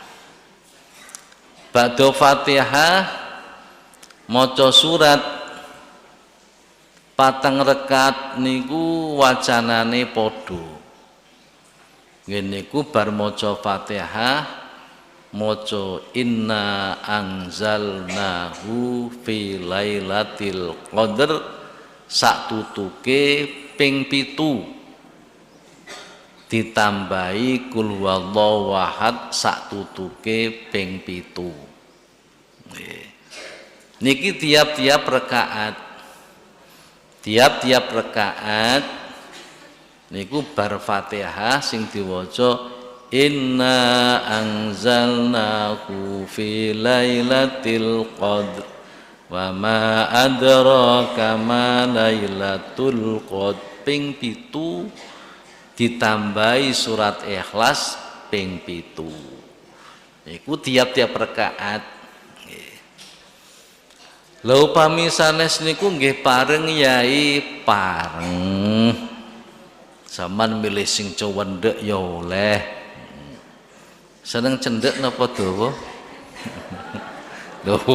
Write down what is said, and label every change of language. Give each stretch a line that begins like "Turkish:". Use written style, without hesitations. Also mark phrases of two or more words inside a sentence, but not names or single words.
Javanese: Ba'da Fatihah maca surat patang rakaat niku wacanane padha. Ngene niku bar maca Fatihah maca
Arabic: إنا أنزلناه في ليلة القدر
Javanese: saktutuke ping 7 ditambahi
Arabic: قل هو الله أحد
Javanese: saktutuke ping 7. Nggih. Niki tiap-tiap rakaat. Tiap-tiap rakaat niku bar Fatihah sing diwaca
Arabic: إنا أنزلناه في ليلة القدر وما أدراك ما ليلة القدر
Javanese: ping 7 ditambahi surat Ikhlas ping 7. Niku tiap-tiap rakaat. Lha upami sanes niku nggih pareng yai pareng. Saman milih sing cowendek ya oleh. Seneng cendek napa dawa? Lho.